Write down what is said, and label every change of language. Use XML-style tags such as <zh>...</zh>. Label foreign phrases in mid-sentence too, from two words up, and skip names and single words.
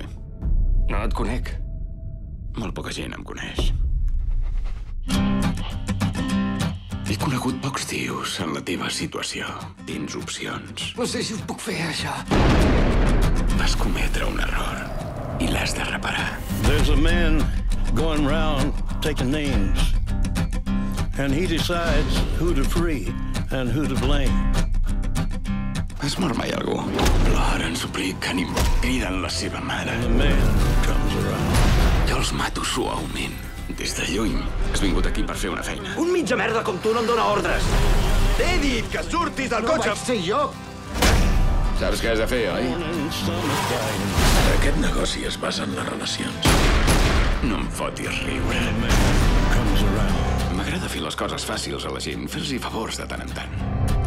<ca>No et conec. Molt poca gent em coneix. He conegut pocs tios en la teva situació. Tens opcions. No sé si ho puc fer, això. Vas cometre un error i l'has de reparar.</ca> <en>There's a man going round taking names, and he decides who to free and who to blame.</en> <ca>Has mort mai algú? Ploren, supliquen i criden la seva mare.</ca> <en>The man comes around.</en> <ca>Jo els mato suaument. Des de lluny. Has vingut aquí per fer una feina. Un mitja merda com tu no em dóna ordres. T'he dit que surtis del cotxe! No vaig ser jo! Saps què has de fer, oi?</ca> <en>And summertime,</en> <ca>Aquest negoci es basa en les relacions. No em fotis riure.</ca> <en>the man comes around.</en> <ca>M'agrada fer les coses fàcils a la gent, fer-los favors de tant en tant.</ca>